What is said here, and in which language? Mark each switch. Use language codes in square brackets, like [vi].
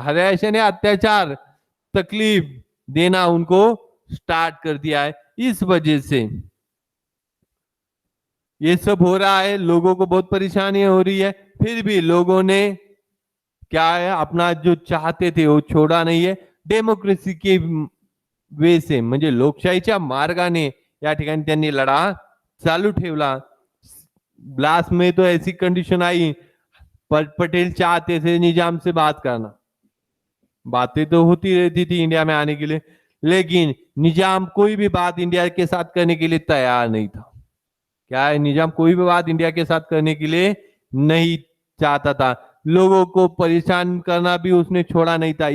[hi] Harass यानी अत्याचार, तकलीफ देना उनको स्टार्ट कर दिया है। इस वजह से ये सब हो रहा है, लोगों को बहुत परेशानी हो रही है, फिर भी लोगों ने क्या है, अपना जो चाहते थे वो छोड़ा नहीं है। डेमोक्रेसी के वे से, [mr] म्हणजे लोकशाहीच्या मार्गाने या ठिकाणी त्यांनी लढा चालू ठेवला। [hi] लास्ट में तो ऐसी कंडीशन आई, पटेल चाहते थे निजाम से बात करना, बातें तो होती रहती थी इंडिया में आने के लिए, लेकिन निजाम कोई भी बात इंडिया के साथ करने के लिए तैयार नहीं था। क्या है? निजाम कोई भी बात इंडिया के साथ करने के लिए नहीं चाहता था, लोगों को परेशान करना भी उसने छोड़ा नहीं था।